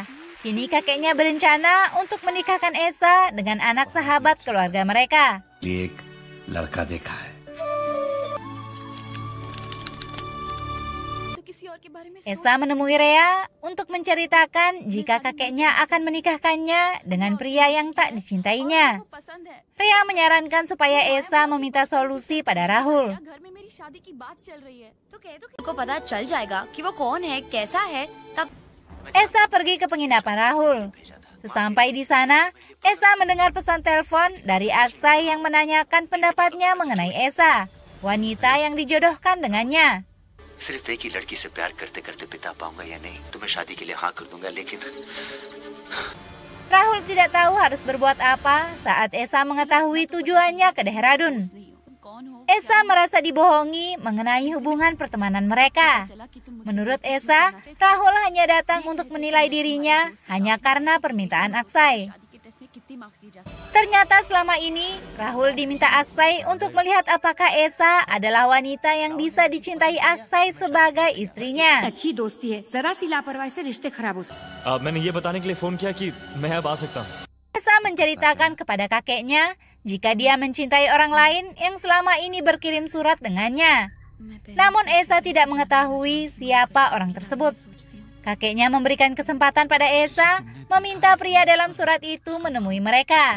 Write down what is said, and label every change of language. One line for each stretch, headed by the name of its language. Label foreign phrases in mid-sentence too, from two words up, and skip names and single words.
Indonesian: Kini kakeknya berencana untuk menikahkan Esa dengan anak sahabat keluarga mereka.
Hindi: लड़का देखा है।
Indonesian: Esa menemui Rea untuk menceritakan jika kakeknya akan menikahkannya dengan pria yang tak dicintainya. Rea menyarankan supaya Esa meminta solusi pada Rahul.
Hindi: उनको पता चल जाएगा कि वो कौन है, कैसा है, तब
Indonesian: Esa pergi ke penginapan Rahul. Sesampai di sana, Esa mendengar pesan telepon dari Aksai yang menanyakan pendapatnya mengenai Esa, wanita yang dijodohkan dengannya.
Hindi: सिर्फ एक ही लड़की से प्यार करते करते बिता पाऊंगा या नहीं, तो मैं शादी के लिए हाँ कर दूंगा, लेकिन
Indonesian: Rahul tidak tahu harus berbuat apa saat Esa mengetahui tujuannya ke Dehradun. Esa merasa dibohongi mengenai hubungan pertemanan mereka. Menurut Esa, Rahul hanya datang untuk menilai dirinya hanya karena permintaan Aksai. Ternyata selama ini, Rahul diminta Aksai untuk melihat apakah Esa adalah wanita yang bisa dicintai Aksai sebagai istrinya.
Hindi: मैंने ये बताने के लिए फोन किया कि मैं अब आ सकता हूँ।
Indonesian: Esa menceritakan kepada kakeknya jika dia mencintai orang lain yang selama ini berkirim surat dengannya. Namun Esa tidak mengetahui siapa orang tersebut. Kakeknya memberikan kesempatan pada Esa meminta pria dalam surat itu menemui mereka.